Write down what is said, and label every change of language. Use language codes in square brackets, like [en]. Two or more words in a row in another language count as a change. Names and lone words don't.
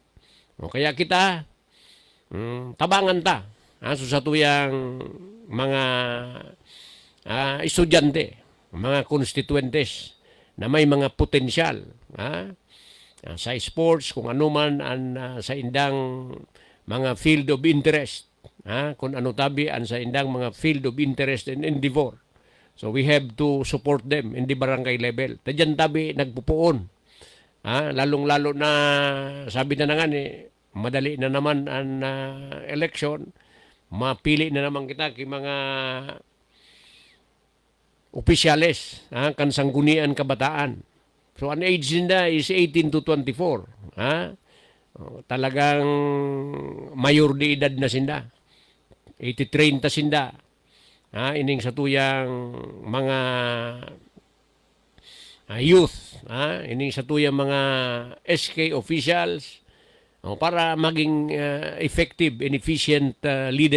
[bik] Kaya kita tabangan ta so sa tuyang mga estudyante, mga constituentes na may mga potensyal sa sports, kung ano man sa indang mga [en] field of interest, [bik] kung ano tabi sa indang mga [en] field of interest and endeavor. So we have to support them in the barangay level. [bik] Tadyan tabi nagpupuon. Lalong-lalo na sabi na nga ni, madali na naman ang election, mapili na naman kita kay mga opisyales, kan sanggunian kabataan. So ang age nila is 18 to 24. Talagang mayor de edad na sinda. 83 ta sinda. Ining sa tuyang mga youth, ining sa tuyang mga SK officials para maging [en] effective and efficient leader. [bik] Kung sinda mairindra ngunyan,